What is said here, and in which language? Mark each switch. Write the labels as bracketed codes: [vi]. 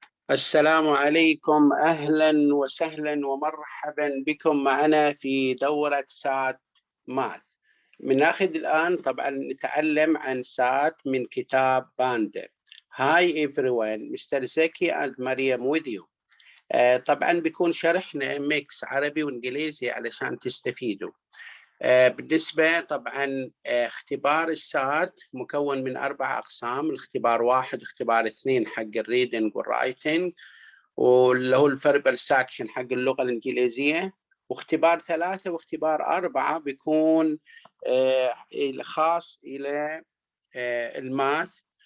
[ar] السلام عليكم، أهلا وسهلا ومرحبا بكم معنا في دورة سات ماث. بناخذ الآن طبعا نتعلم عن سات من كتاب باندا. [en] Hi everyone, Mr.Zaki and Mariam with you. [ar] طبعا بيكون شرحنا ميكس عربي وإنجليزي علشان تستفيدوا. بالنسبة طبعا اختبار السات مكون من 4 أقسام. الاختبار 1 اختبار 2 حق الريدنج والرايتنج، واللي هو الفيربال ساكشن حق اللغة الإنجليزية، واختبار 3 واختبار 4 بيكون خاص إلى الماث.